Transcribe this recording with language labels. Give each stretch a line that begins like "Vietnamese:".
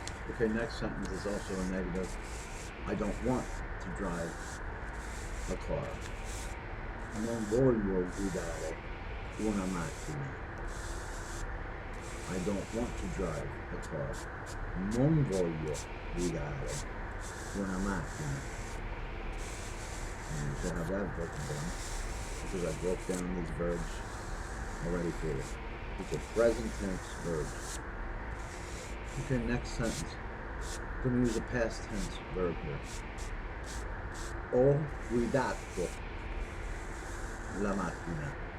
English: Okay, next sentence is also a negative. I don't want to drive a car.
Italian: Non voglio guidare una macchina.
English: I don't want to drive a car.
Italian: Non voglio guidare una macchina.
English: And you should have that broken down, because I broke down these verbs already for you. These are present tense verbs. Okay, next sentence. I'm going to use a past tense verb here.
Italian: Ho guidato la macchina.